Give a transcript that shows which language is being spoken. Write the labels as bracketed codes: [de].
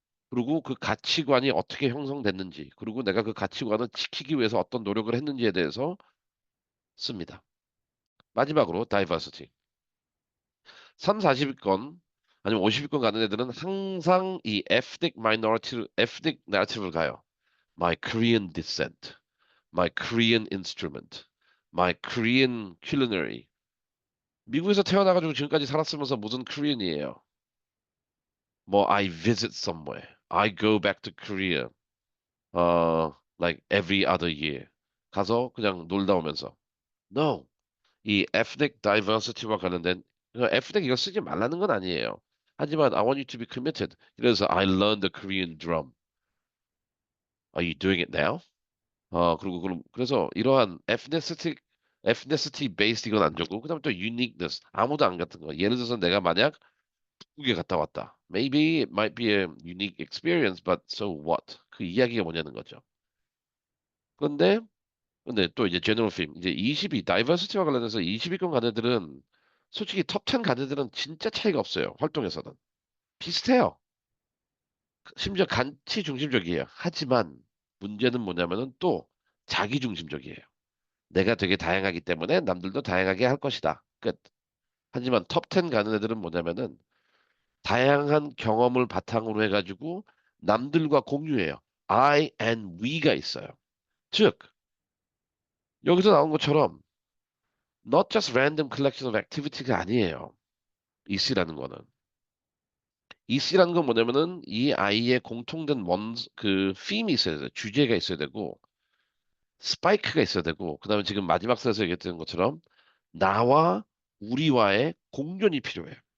[ko] 그리고 그 가치관이 어떻게 형성됐는지, 그리고 내가 그 가치관을 지키기 위해서 어떤 노력을 했는지에 대해서 씁니다. 마지막으로 diversity. 3, 40위권 아니면 50위권 가는 애들은 항상 이 [en] ethnic narrative [ko] 를 가요. [en] My Korean descent, my Korean instrument, my Korean culinary. [ko] 미국에서 태어나가지고 지금까지 살았으면서 무슨 Korean이에요? [en] 뭐 I visit somewhere, I go back to Korea, like every other year. [ko] 가서 그냥 놀다 오면서. [en] No. [ko] 이 ethnic diversity와 관련된 ethnic 이거 쓰지 말라는 건 아니에요. 하지만 [en] I want you to be committed. [ko] 그래서 [en] I learned the Korean drum. Are you doing it now? [ko] 그리고 그래서 이러한 ethnicity based 이건 안 좋고 그다음에 또 uniqueness 아무도 안 같은 거. 예를 들어서 내가 만약 북에 갔다 왔다. [en] Maybe it might be a unique experience, but so what? [ko] 그 이야기가 뭐냐는 거죠. 그런데 근데 또 이제 제너럴 필 이제 20위 다이버시티와 관련해서 20위권 간 애들은 솔직히 톱 10간 애들은 진짜 차이가 없어요. 활동에서는 비슷해요. 심지어 간치 중심적이에요. 하지만 문제는 뭐냐면은 또 자기 중심적이에요. 내가 되게 다양하기 때문에 남들도 다양하게 할 것이다. 끝. 하지만 톱 10 가는 애들은 뭐냐면은 다양한 경험을 바탕으로 해가지고 남들과 공유해요. [en] I and we [ko] 가 있어요. 즉, 여기서 나온 것처럼 [en] not just random collection of activity [ko] 가 아니에요. EC라는 거는. EC라는 건 뭐냐면은 이 아이의 공통된 그 theme이 있어야 돼요. 주제가 있어야 되고 스파이크가 있어야 되고 그다음에 지금 마지막 슬에서 얘기했던 것처럼 나와 우리와의 공존이 필요해요.